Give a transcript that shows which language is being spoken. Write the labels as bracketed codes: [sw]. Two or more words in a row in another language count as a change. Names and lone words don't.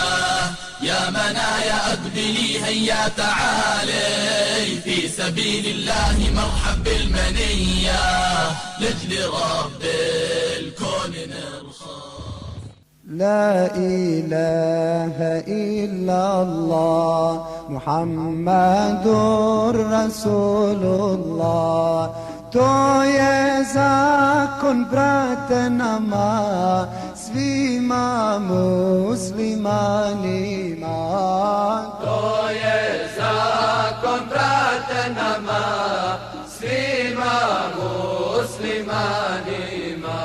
[ar] يا منايا أقبلي هيا تعالي في سبيل الله مرحب بالمنية. لجل رب الكون نرخص. لا إله إلا الله محمد رسول الله. [bs] To je zakon, brate, nama, svima muslimanima. To je zakon, brate, nama, svima muslimanima.